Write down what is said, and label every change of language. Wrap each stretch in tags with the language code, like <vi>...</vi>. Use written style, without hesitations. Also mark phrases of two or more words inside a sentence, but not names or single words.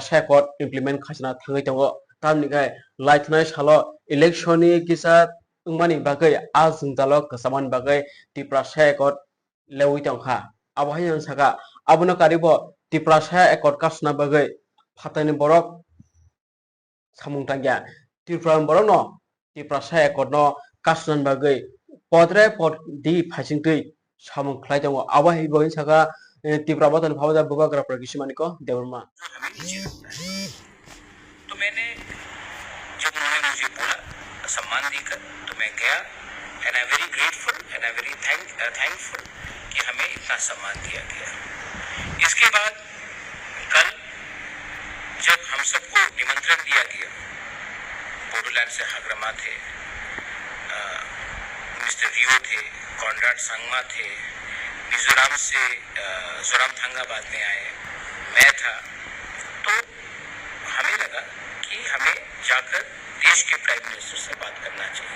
<trp>sa ekot implement khasna thangai tongo tamni gai laitnai salo election ni kisa ungmani bagai azung dalok kasaman bagai tipra sa ekot lewi tongkha abahai saka abono karibo tipra sa ekot kasna bagai phatani borok samung tangya tipra borok no tipra sa ekot no kasnan bagai podre pod di phasingtui samung khlai tongo abahai bagai saka tipra botan phawda bubagra prakishmani ko devrma</trp> <hi>तो मैंने जब उन्होंने मुझे बोला सम्मान देकर तो मैं गया</hi> <en>and I very grateful and I very thankful</en> <hi>कि हमें इतना सम्मान दिया गया। इसके बाद कल जब हम सबको निमंत्रण दिया गया, बोडोलैंड से हाग्रमा थे, मिस्टर रियो थे, कॉन्राड संगमा थे, मिजोरम से जोराम थंगा बाद में आए, मैं था, तो हमें लगा कि हमें जाकर देश के</hi> <en>prime minister</en> <hi>से बात करना चाहिए।</hi>